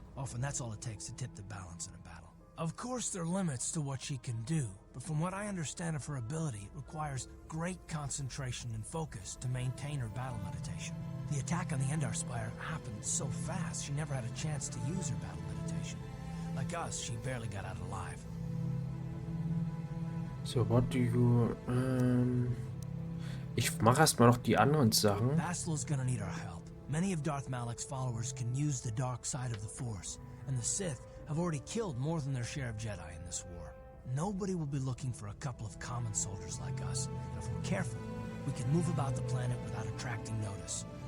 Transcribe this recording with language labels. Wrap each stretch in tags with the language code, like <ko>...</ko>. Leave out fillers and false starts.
<en>Often that's all it takes to tip the balance in a battle. Of course, there are limits to what she can do, but from what I understand of her ability, it requires great concentration and focus to maintain her battle meditation. The attack on the Endar Spire happened so fast, she never had a chance to use her battle meditation. Like us, she barely got out alive. So, what do you,</en> <de>Ich mache erstmal noch die anderen Sachen.</de> <en>Bastila's gonna need our help. Many of Darth Malak's followers can use the dark side of the Force, and the Sith have already killed more than their share of Jedi in this war. Nobody will be looking for a couple of common soldiers like us, and if we're careful, we can move about the planet without attracting notice.</en>